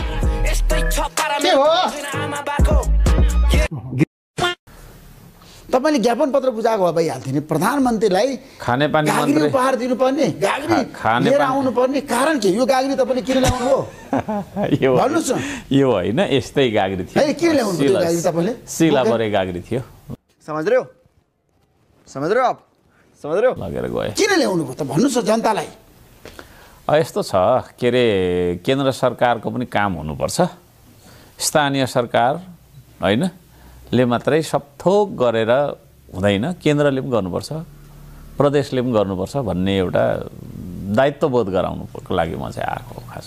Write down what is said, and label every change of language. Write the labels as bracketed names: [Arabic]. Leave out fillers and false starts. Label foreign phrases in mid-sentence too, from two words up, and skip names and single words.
[Nepali] के हो तपाईले ज्ञापन पत्र बुझाएको भए भइहाल्थ्यो नि। प्रधानमन्त्रीलाई खानेपानी गाग्री मन्त्री उपहार दिनुपर्ने, गाग्री लिएर आउनु पर्ने कारण के? यो गाग्री तपाईँले किन ल्याउनु हो भन्नुहोस् न। यो होइन, यस्तै गाग्री थियो। किन ल्याउनु भयो गाग्री तपाईँले? सिलाबरे गाग्री थियो। [Hindi] समझ रहे हो आप? समझ रहे हो? [Nepali] लगेर गए। किन ल्याउनु भयो त भन्नुहोस् न जनतालाई। यस्तो छ के अरे, केन्द्र सरकारको पनि काम हुनुपर्छ। स्थानीय सरकार होइन ले मात्रै सबथोक गरेर हुँदैन, केन्द्रले पनि गर्नुपर्छ, प्रदेशले पनि गर्नुपर्छ भन्ने एउटा दायित्वबोध गराउनुको लागि म चाहिँ आएको हो खास।